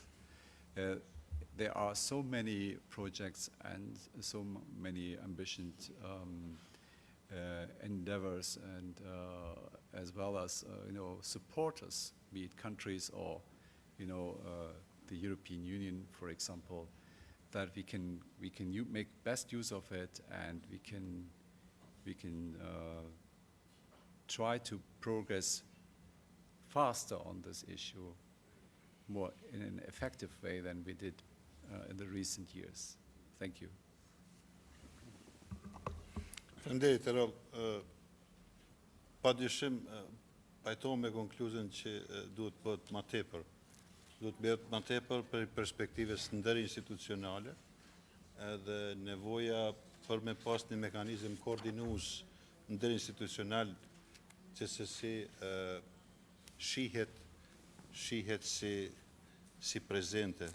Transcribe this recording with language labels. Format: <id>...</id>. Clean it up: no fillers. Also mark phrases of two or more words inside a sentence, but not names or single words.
<en>There are so many projects and so many ambitious endeavors, and as well as supporters, be it countries or the European Union, for example, that we can make best use of it, and we can try to progress faster on this issue, more in an effective way than we did in the recent years. Thank you.</en> <sq>Faleminderit, Erol. Padyshim pajtohem me konkluzën që duhet bëhet më tepër do të merret më tepër për perspektivës ndërinstitucionale, edhe nevoja për me pas një mekanizëm koordinues ndërinstitucional që se si shihet si prezente.</sq>